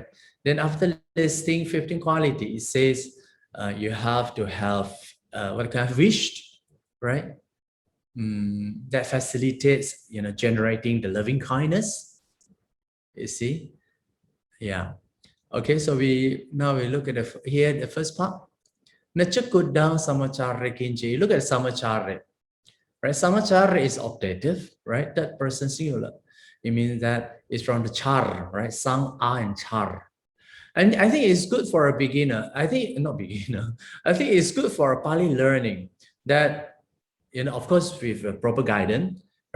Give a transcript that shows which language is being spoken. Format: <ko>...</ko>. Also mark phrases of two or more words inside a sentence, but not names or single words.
<en>Then after listing 15 qualities, it says you have to have what kind of wish, right? That facilitates, generating the loving kindness. You see, yeah. Okay, so now we look at the first part.</en> <pi>Nachakudang samachare kinchi.</pi> <en>Look at samachare, right? Samachare is optative, right? That person singular. It means that it's from the char, right? Sang, and char. And I think it's good for a beginner. I think it's good for a Pali learning that, of course, with a proper guidance, right?</en>